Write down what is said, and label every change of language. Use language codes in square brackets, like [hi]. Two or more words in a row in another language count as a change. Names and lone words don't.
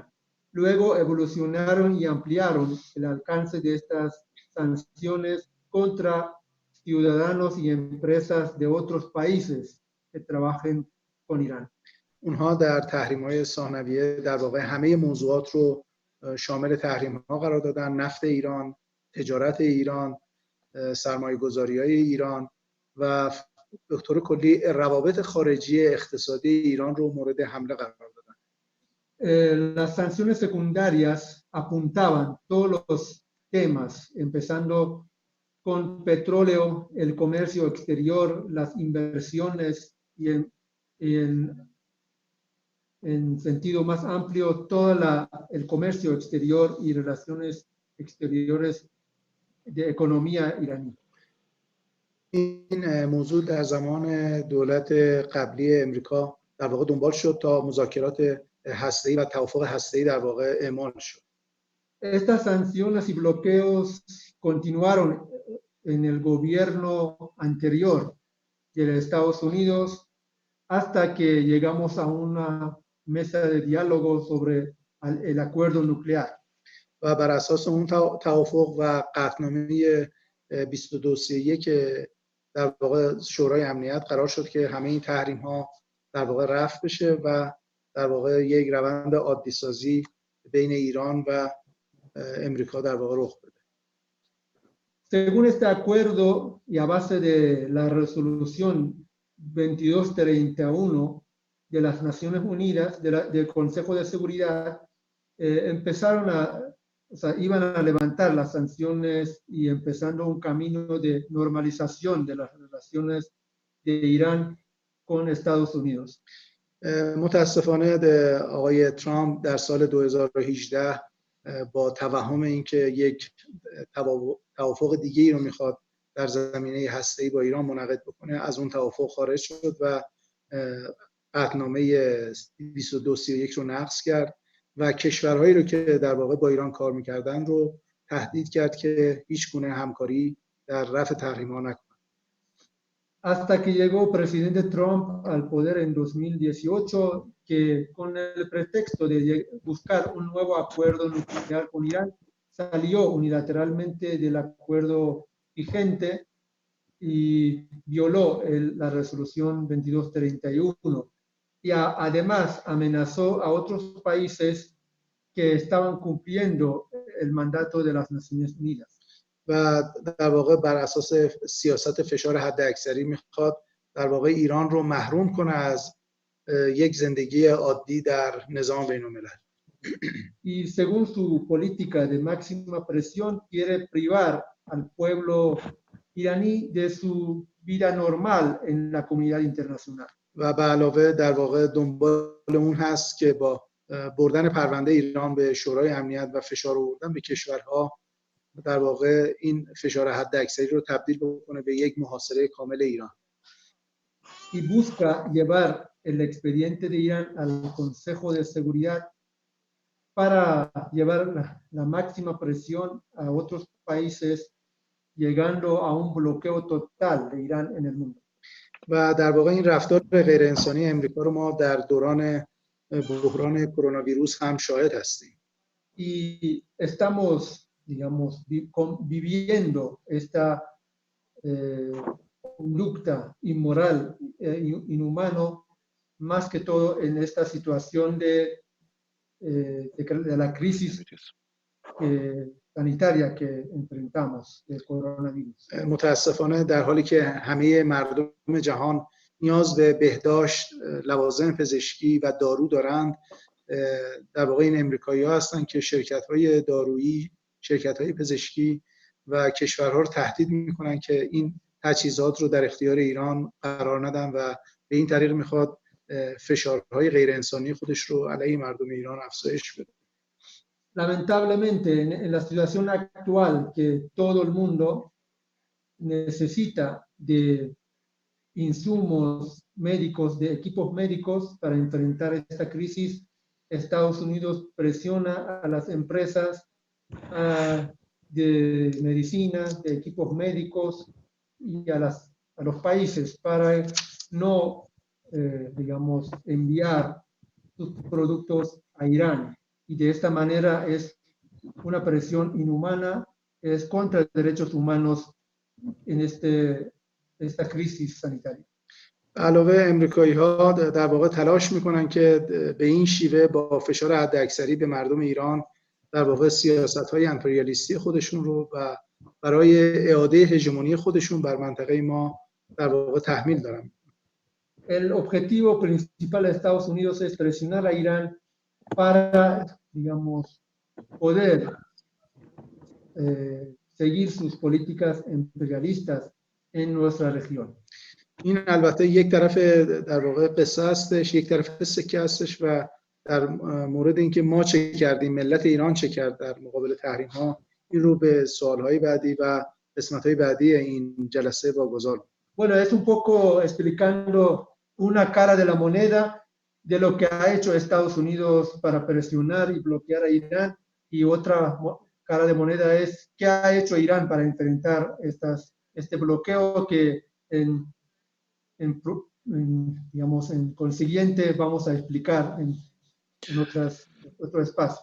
[es] Luego evolucionaron y ampliaron el alcance de estas sanciones contra ciudadanos y empresas de otros países que trabajen con Irán. [fa] اونها در تحریم‌های ثانویه در واقع همه موضوعات رو شامل تحریم‌ها قرار دادن: نفت ایران، تجارت ایران، سرمایه‌گذاری‌های ایران و به طور کلی روابط خارجی اقتصادی ایران رو مورد حمله قرار دادن. [es] Las sanciones secundarias apuntaban todos los temas, empezando con petróleo, el comercio exterior, las inversiones y en sentido más amplio todo el comercio exterior y relaciones exteriores de economía iraní. [fa] این موضوع در زمان دولت قبلی امریکا در واقع دنبال شد تا مذاکرات هسته‌ای و توافق هسته‌ای در واقع اعمال شد. [es] Estas sanciones y bloqueos continuaron en el gobierno anterior de Estados Unidos hasta que llegamos a una mesa de diálogo sobre el acuerdo nuclear. [fa] و بر اساس اون توافق و قطعنامه 2231 که در واقع شورای امنیت قرار شد که همه این تحریم ها در واقع رفع بشه و در واقع یک روند عادی سازی بین ایران و امریکا در واقع رخ بده. [es] Según este acuerdo y a base de la resolución 2231 de las Naciones Unidas, del Consejo de Seguridad, iban a levantar las sanciones y empezando un camino de normalización de las relaciones de Irán con Estados Unidos. [fa] متاسفانه آقای ترامپ در سال 2018 با توهم اینکه یک توافق دیگه ای رو میخواد در زمینه هسته‌ای با ایران منعقد بکنه از اون توافق خارج شد و قطعنامه 2231 رو نقض کرد و کشورهایی رو که در واقع با ایران کار میکردن رو تهدید کرد که هیچ گونه همکاری در رفع تحریم‌ها نکنند. [es] Hasta que llegó presidente Trump al poder en 2018, que con el pretexto de buscar un nuevo acuerdo nuclear con Irán, salió unilateralmente del acuerdo vigente y violó la resolución 2231. Y además amenazó a otros países que estaban cumpliendo el mandato de las Naciones Unidas. [fa] و در واقع بر اساس سیاست فشار حداکثری میخواد در واقع ایران رو محروم کنه از یک زندگی عادی در نظام بین‌الملل. [es] Y según su política de máxima presión quiere privar al pueblo iraní de su vida normal en la comunidad internacional. [fa] و به علاوه در واقع دنبال اون هست که با بردن پرونده ایران به شورای امنیت و فشار آوردن به کشورها در واقع این فشار حداکثری رو تبدیل بکنه به یک محاصره کامل ایران. [es] Y busca llevar el expediente de Irán al Consejo de Seguridad para llevar la máxima presión a otros países, llegando a un bloqueo total de Irán en el mundo. [fa] و در واقع این رفتار غیر انسانی امریکا رو ما در دوران بحران کرونا ویروس هم شاهد هستیم. [es] Y estamos, digamos, viviendo esta conducta inmoral, inhumano, más que todo en esta situación de la crisis sanitaria que enfrentamos del coronavirus. [fa] متاسفانه در حالی که همه مردم جهان نیاز به بهداشت، لوازم پزشکی و دارو دارند، در واقع این امریکایی‌ها هستند که شرکت‌های دارویی، شرکت‌های پزشکی و کشورها رو تهدید می‌کنند که این تجهیزات رو در اختیار ایران قرار ندن و به این طریق می‌خواد فشارهای غیر انسانی خودش رو علیه مردم ایران افزایش بده. [es] Lamentablemente, en la situación actual que todo el mundo necesita de insumos médicos, de equipos médicos para enfrentar esta crisis, Estados Unidos presiona a las empresas de medicina, de equipos médicos y a los países para no, digamos, enviar sus productos a Irán. Y de esta manera es una presión inhumana, es contra los derechos humanos en esta crisis sanitaria. [fa] علاوه امریکایی‌ها در واقع تلاش میکنن که به این شیوه با فشار حداکثری به مردم ایران در واقع سیاست‌های امپریالیستی خودشون رو و برای اعاده هژمونی خودشون بر منطقه ما در واقع تحمیل دارن. [es] El objetivo principal de Estados Unidos es presionar a Irán para, digamos, poder seguir sus políticas imperialistas en nuestra región. [fa] این البته یک طرف در واقع قصه هستش، یک طرف سکه هستش و در مورد اینکه ما چه کردیم، ملت ایران چه کرد در مقابل تحریم ها، این رو به سوالهای بعدی و قسمت‌های بعدی این جلسه واگذار. [es] Bueno, es un poco explicando una cara de la moneda de lo que ha hecho Estados Unidos para presionar y bloquear a Irán, y otra cara de moneda es qué ha hecho Irán para enfrentar este bloqueo que digamos, en consiguiente vamos a explicar en otro espacio.